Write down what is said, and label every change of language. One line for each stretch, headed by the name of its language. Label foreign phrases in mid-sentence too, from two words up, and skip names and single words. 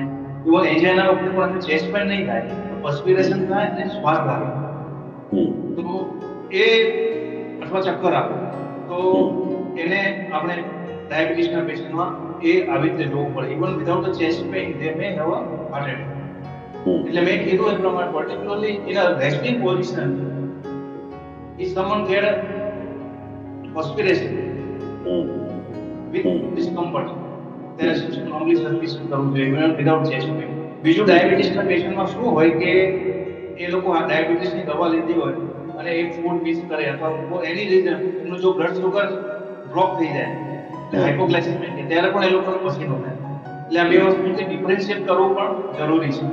Gujarati: ઇવન એન્જાઇના વખતે પણ
English: chest pain
Gujarati: નહીં થાય, પર્સ્પિરેશન થાય અને શ્વાસ લાગે તો એ અથવા ચક્કર આવે તો એને આપણે ડાયાબિટીસના પેશન્ટમાં એ આવી રીતે જોવું પડે.
English: even without the chest pain they may have a heart attack.
Gujarati: એટલે મેં કીધું એ પ્રમાણે
English: particularly in a resting position if someone get a perspiration with discomfort there is strongly suspicion
Gujarati: કરવું જોઈએ
English: even without chest pain.
Gujarati: બીજું ડાયાબિટીસના પેશન્ટમાં શું હોય કે એ લોકો આ ડાયાબિટીસની દવા લીધી હોય અને એક ફૂડ મિસ કરે અથવા એની રીતે એનું જો
English: blood sugar drop
Gujarati: થઈ જાય હાઇપોગ્લાયસેમિક ત્યારે પણ એ લોકોને પસીનો થાય. એટલે આ બે વસ્તુને ડિફરન્શિએટ કરવું પણ જરૂરી છે.